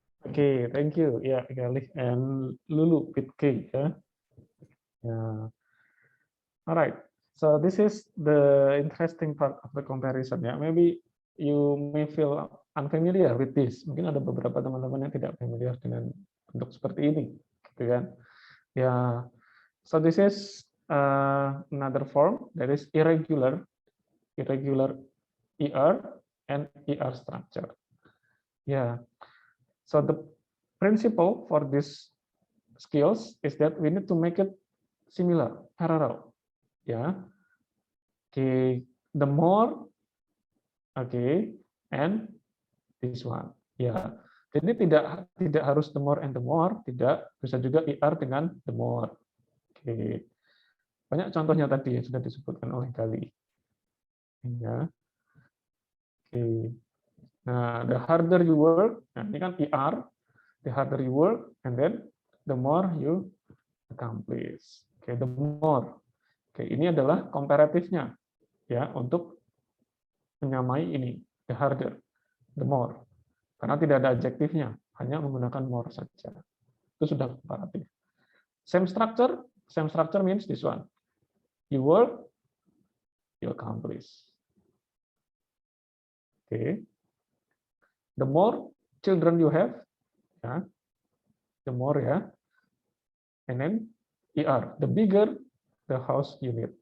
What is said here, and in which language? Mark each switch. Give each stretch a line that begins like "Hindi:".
English: Okay, thank you. Ya, Galih and Lulu with K ya. Ya. Alright, so this is the interesting part of the comparison ya. Maybe you may feel unfamiliar with this.
Indonesian: Mungkin ada beberapa teman-teman yang tidak familiar dengan bentuk seperti ini, gitu kan?
English: Ya, so this is another form that is irregular ER and ER structure. Yeah, so the principle for these skills is that we need to make it similar, parallel. Yeah, okay, the more, okay, and this one.
Indonesian: Ya, jadi tidak harus
English: the more and the more,
Indonesian: tidak, bisa juga ER dengan the more. Oke, banyak contohnya tadi yang sudah disebutkan oleh Gali.
English: Ya, oke. Nah, the harder you work,
Indonesian: nah ini kan
English: ER, the harder you work, and then the more you accomplish. Oke, the more.
Indonesian: Oke, ini adalah komparatifnya ya untuk menyamai ini,
English: the harder, the more.
Indonesian: Karena tidak ada adjektifnya, hanya menggunakan more saja. Itu sudah komparatif.
English: Same structure means this one. You work, you accomplish. Okay. The more children you have, ya, the more ya, and then ER, the bigger the house you need.